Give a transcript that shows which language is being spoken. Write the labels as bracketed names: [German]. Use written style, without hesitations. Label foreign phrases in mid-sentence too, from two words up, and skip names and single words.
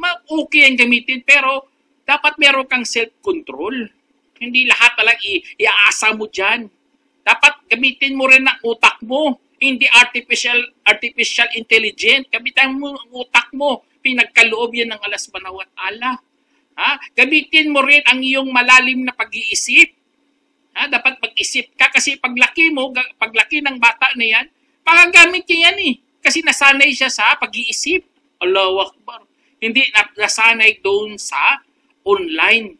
[Filipino] Okay ang gamitin, pero dapat meron kang self-control. Hindi lahat talagang iaasa mo dyan. Dapat gamitin mo rin ang utak mo. [English] Hindi artificial intelligence. [Filipino] Gamitin mo ang utak mo. Pinagkaloob yan ng [Arabic] الله سبحانه وتعالى. [Filipino] Gamitin mo rin ang iyong malalim na pag-iisip. Dapat mag-isip ka kasi paglaki ng bata na yan, pagagamit niya yan eh. Kasi nasanay siya sa pag-iisip. [Arabic] الله أكبر. [Filipino] Hindi nasanay doon sa online.